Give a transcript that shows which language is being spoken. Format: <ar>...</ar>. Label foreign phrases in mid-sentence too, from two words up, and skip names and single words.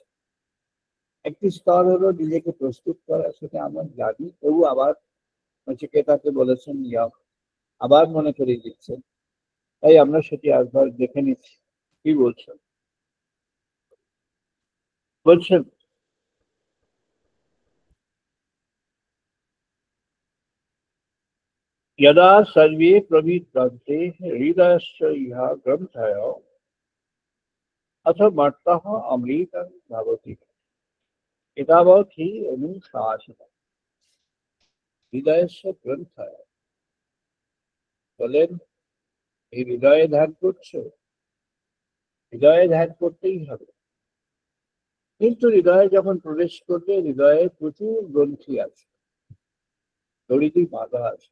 <bn>একটি স্তর হলো নিজেকে প্রস্তুত করা, সেটা আমরা জানি, তবু আবার নচিকেতাকে বলেছেন ইয়ম, আবার মনে করিয়ে দিচ্ছেন, তাই আমরা সেটি একবার দেখে নিচ্ছি কি বলছেন। বলছেন,</bn> <sa>यदा सर्वे प्रविद्यन्ते हृदयस्य इह ग्रन्थय अथ मर्तः अमृतं भवति एतावत् हि अनुशासनम्।</sa> <bn>হৃদয়স্য গ্রন্থয় বলেন, এই হৃদয়ে ধ্যান করছো, হৃদয়ে ধ্যান করতেই হবে। কিন্তু হৃদয়ে যখন প্রবেশ করবে, হৃদয়ে প্রচুর গ্রন্থি আছে, দড়িটি বাঁধা আছে।</bn>